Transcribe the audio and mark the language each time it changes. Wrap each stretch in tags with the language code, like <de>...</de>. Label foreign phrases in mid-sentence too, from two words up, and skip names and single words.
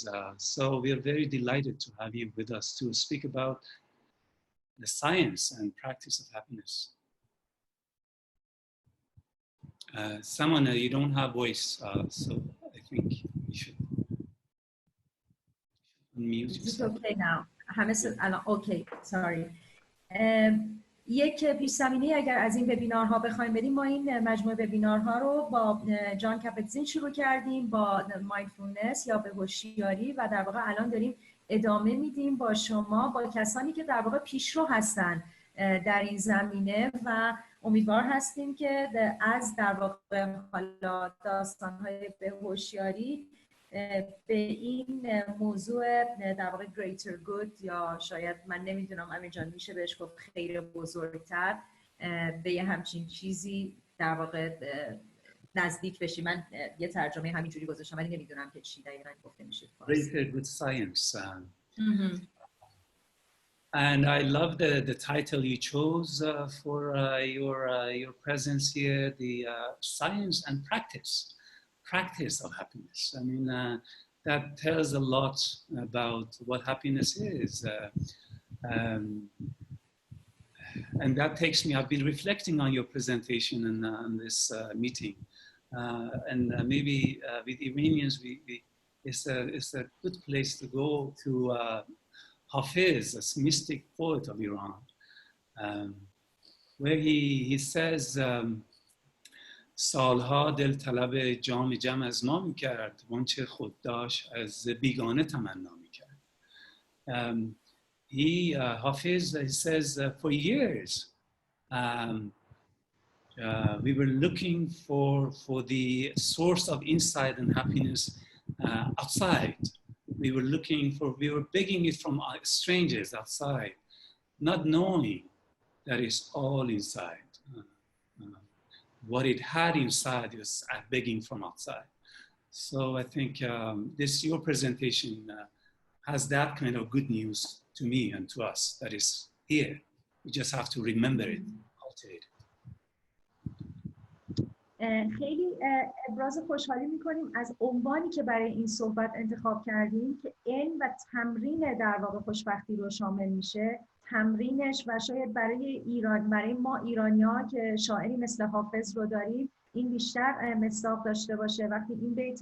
<en>So we are very delighted to have you with us to speak about the science and practice of happiness. Samaneh, you don't have voice, so I think you should unmute yourself. It's okay now. Okay, sorry.</en> <fa>یک پیش زمینه اگر از این وبینارها بخوایم بدیم، ما این مجموعه وبینارها رو با جان کپتزین شروع کردیم با مایندفولنس یا به هوشیاری و در واقع الان داریم ادامه میدیم با شما، با کسانی که در واقع پیشرو هستن در این زمینه و امیدوار هستیم که از در واقع حالا داستان‌های به هوشیاری به این موضوع در واقع</fa> <en>greater good</en> <fa>یا شاید من نمیدونم امیر جان میشه بهش گفت خیر بزرگتر به یه همچین چیزی در واقع نزدیک بشی. من یه ترجمه همینجوری گذاشتم ولی نمیدونم که چی دقیقاً گفته میشه.</fa> <en>Related with science. And I love the title you chose for your presence here, the science and practice of happiness. I mean, that tells a lot about what happiness is. And that takes me, I've been reflecting on your presentation and on this meeting. And maybe with Iranians, it's a good place to go to Hafiz, a mystic poet of Iran, where he says,</en> <fa>سالها دل طلب جام جم از ما میکرد وانچه خود داشت از بیگانه تمنا میکرد.</fa> <en>Hafiz, he says, for years we were looking for the source of insight and happiness outside. We were begging it from strangers outside, not knowing that it's all inside. What it had inside is begging from outside. So I think your presentation has that kind of good news to me and to us that is here. We just have to remember it, cultivate it.</en> <fa>خیلی ابراز خوشحالی میکنیم از عنوانی که برای این صحبت انتخاب کردیم که علم و تمرین در واقع خوشبختی رو شامل میشه. تمرینش و شاید برای ما ایرانی‌ها که شاعری مثل حافظ رو داریم این بیشتر مصداق داشته باشه وقتی این بیت</fa>